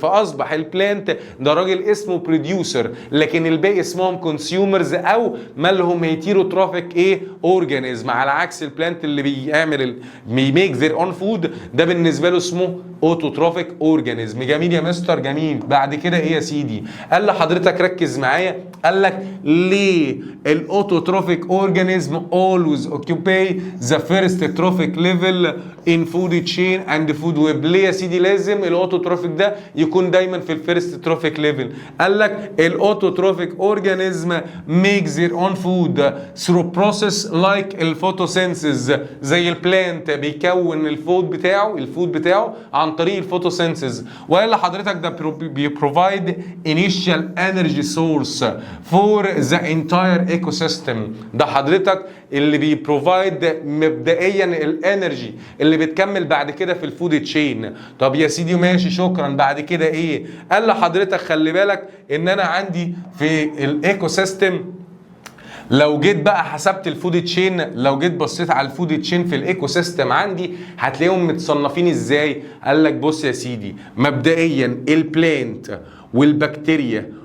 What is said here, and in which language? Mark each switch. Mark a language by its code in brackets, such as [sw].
[ar] فاصبح البلانت ده راجل اسمه بروديوسر، لكن الباقي اسمهم كونسيومرز او مالهم هيتيروتروفيك ايه؟ اورجانيزم. على عكس البلانت اللي بيميك ذير اون فود ده بالنسبه له اسمه اوتوتروفيك اورجانيزم. جميل يا مستر. جميل. بعد كده ايه يا سيدي؟ قال لحضرتك ركز معايا. [en] قال لك ليه الاوتوتروفيك organism always occupy the first trophic level in food chain and food web. [ar] ليه يا سيدي لازم الاوتوتروفيك ده يكون دايما في الفيرست تروفيك ليفل؟ قال لك الاوتوتروفيك اورجانيزم makes their own food through process like الفوتوسينثيز. زي البلانت بيكون الفود بتاعه عن طريق الفوتوسينثيز. وقال لحضرتك ده بيبروفايد initial energy source for the entire ecosystem. ده حضرتك اللي بيبروفايد مبدئيا الانرجي اللي بتكمل بعد كده في الفود تشين. طب يا سيدي ماشي شكرا. بعد كده ايه؟ قال لحضرتك خلي بالك ان انا عندي في الايكو سيستم لو جيت بقى حسبت الفود تشين، لو جيت بصيت على الفود تشين في الايكو سيستم عندي هتلاقيهم متصنفين ازاي؟ قال لك بص يا سيدي مبدئيا البلانت والبكتيريا